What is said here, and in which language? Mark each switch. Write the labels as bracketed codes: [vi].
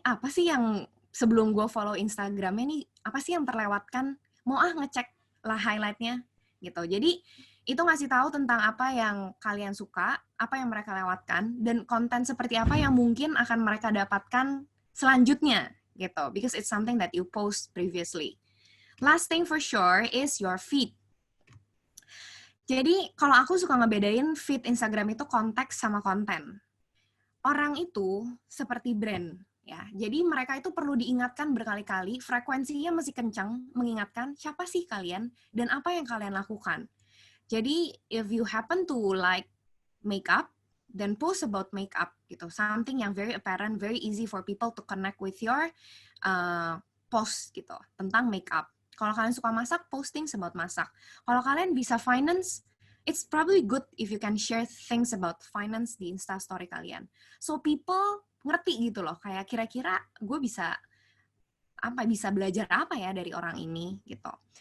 [id] Apa sih yang sebelum gue follow Instagramnya nih, apa sih yang terlewatkan? Mau ngecek lah highlightnya gitu. Jadi, itu ngasih tahu tentang apa yang kalian suka, apa yang mereka lewatkan, dan konten seperti apa yang mungkin akan mereka dapatkan selanjutnya gitu. [en] Because it's something that you post previously. Last thing for sure is your feed. [id] Jadi, kalau aku suka ngebedain feed Instagram itu konteks sama konten. Orang itu seperti brand, ya. Jadi, mereka itu perlu diingatkan berkali-kali, frekuensinya masih kencang, mengingatkan siapa sih kalian dan apa yang kalian lakukan. Jadi, [en] if you happen to like makeup, then post about makeup, gitu. Something yang very apparent, very easy for people to connect with your post, gitu, [id] tentang makeup. Kalau kalian suka masak, posting [en] about [id] masak. Kalau kalian bisa [en] finance, it's probably good if you can share things about finance [id] di Instastory kalian. [en] So [id] people ngerti gitu loh, kayak kira-kira gue bisa belajar apa ya dari orang ini gitu.